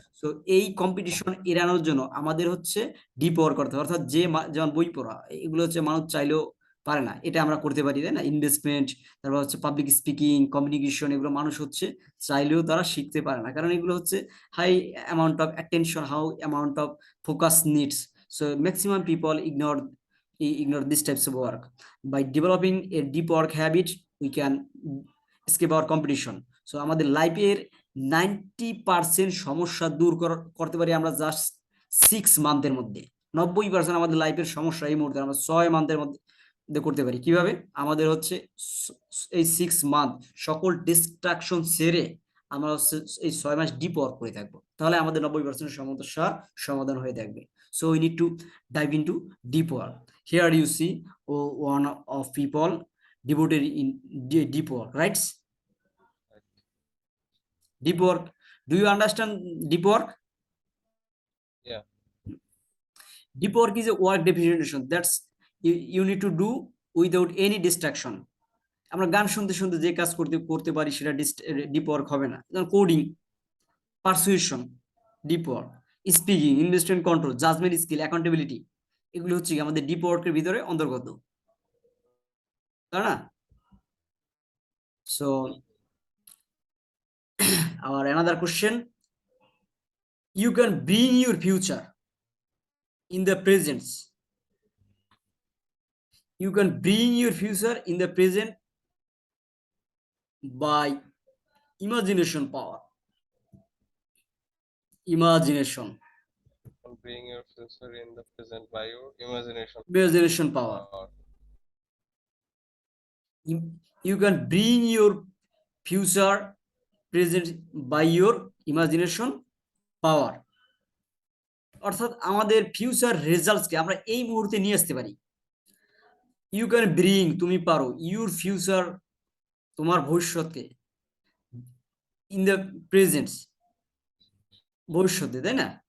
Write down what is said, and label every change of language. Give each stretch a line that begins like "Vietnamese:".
Bangla: তো এই কম্পিটিশন এড়ানোর জন্য আমাদের হচ্ছে ডিপ ওয়ার্ক করতে হবে। অর্থাৎ যেমন বই পড়া এগুলো হচ্ছে মানুষ চাইলেও পারে না, এটা আমরা করতে পারি, তাই না? ইনভেস্টমেন্ট, তারপর হচ্ছে পাবলিক স্পিকিং, কমিউনিকেশন, এগুলো মানুষ হচ্ছে চাইলেও তারা শিখতে পারে না, কারণ এগুলো হচ্ছে
English: high amount of attention, how amount of focus needs. So maximum people ignore these types of work. By developing a deep work habit we can escape our competition.
Bangla: So আমাদের লাইফের 90% সমস্যা দূর করতে পারি আমরা জাস্ট 6 মান্থের মধ্যে। 90% আমাদের লাইফের সমস্যা এই মুহূর্তে আমরা 6 মান্থের মধ্যে করতে পারি। কিভাবে? আমাদের হচ্ছে এই 6 মান্থ সকল ডিস্ট্রাকশন ছেড়ে আমরা হচ্ছে এই 6 মাস ডিপ ওয়ার্ক করে থাকবো, তাহলে আমাদের 90% সমস্যার সমাধান হয়ে থাকবে।
English: So we need to dive into deep work. Here you see one of people devoted in deep work, right? Deep work, do you understand deep work? Yeah. Deep work is a work definition that's you need to do without any distraction.
Bangla: আমরা গান শুনতে শুনতে যে কাজ করতে পারি সেটা deep work হবে না। যেমন coding, persuasion, deep work, speaking, investment control, judgement skill, accountability, এগুলো হচ্ছে আমাদের ডিপ ওয়ার্কের ভিতরে অন্তর্গত, তাই না?
English: So our another question, you can bring your future in the present, you can bring your future in the present by imagination power. Imagination Bring your future in the present by your imagination power. You can bring your future present by your imagination power.
Bangla: অর্থাৎ আমাদের future রেজাল্টসকে আমরা এই মুহূর্তে নিয়ে আসতে পারি।
English: you can bring,
Bangla: তুমি পারো,
English: your future,
Bangla: তোমার ভবিষ্যৎকে,
English: in the present,
Bangla: ভবিষ্যতে, তাই না?